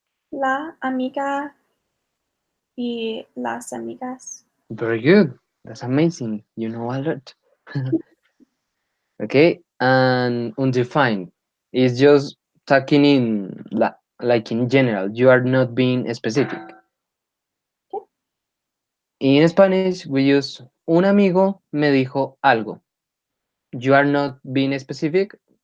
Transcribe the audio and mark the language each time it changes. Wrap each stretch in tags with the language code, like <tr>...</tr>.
<es>La amiga y las amigas.</es> <en>Very good. That's amazing. You know a lot. Okay, and undefined is just tucking in la. like in general. You are not being specific. Okay. In Spanish, we use</en> <es>un amigo me dijo algo.</es> <en>You are not being specific.</en>